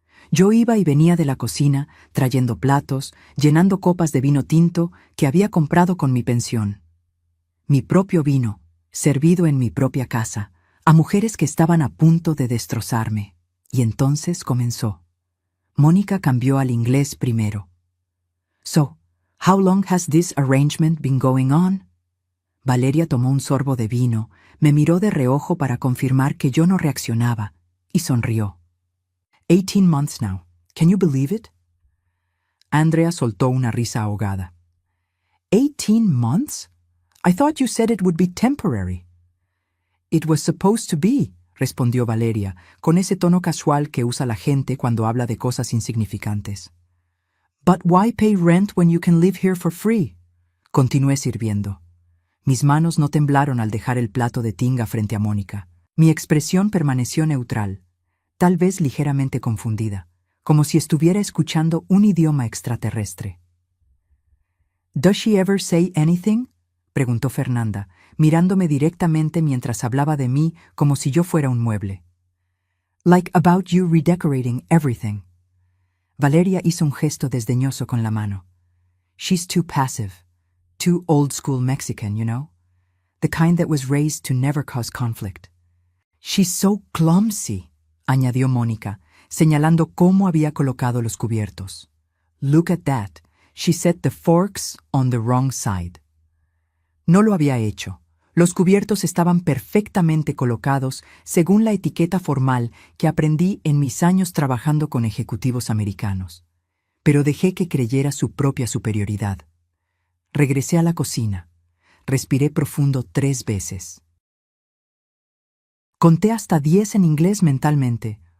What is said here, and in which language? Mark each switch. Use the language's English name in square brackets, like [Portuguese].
[Spanish] Yo iba y venía de la cocina, trayendo platos, llenando copas de vino tinto que había comprado con mi pensión. Mi propio vino, servido en mi propia casa, a mujeres que estaban a punto de destrozarme. Y entonces comenzó. Mónica cambió al inglés primero. [English] So, how long has this arrangement been going on? [Spanish] Valeria tomó un sorbo de vino, me miró de reojo para confirmar que yo no reaccionaba, y sonrió. [English] 18 months now. Can you believe it? [Spanish] Andrea soltó una risa ahogada. [English] 18 months? I thought you said it would be temporary. It was supposed to be, [Spanish] respondió Valeria, con ese tono casual que usa la gente cuando habla de cosas insignificantes. [English] But why pay rent when you can live here for free? [Spanish] Continué sirviendo. Mis manos no temblaron al dejar el plato de tinga frente a Mónica. Mi expresión permaneció neutral, tal vez ligeramente confundida, como si estuviera escuchando un idioma extraterrestre. [English] ¿Does she ever say anything?, [Spanish] preguntó Fernanda, mirándome directamente mientras hablaba de mí como si yo fuera un mueble. [English] Like about you redecorating everything. [Spanish] Valeria hizo un gesto desdeñoso con la mano. [English] She's too passive. Too old-school Mexican, you know? The kind that was raised to never cause conflict. She's so clumsy, [Spanish] añadió Mónica, señalando cómo había colocado los cubiertos. [English] Look at that. She set the forks on the wrong side. [Spanish] No lo había hecho. Los cubiertos estaban perfectamente colocados según la etiqueta formal que aprendí en mis años trabajando con ejecutivos americanos. Pero dejé que creyera su propia superioridad. Regresé a la cocina. Respiré profundo 3 veces. Conté hasta 10 en inglés mentalmente.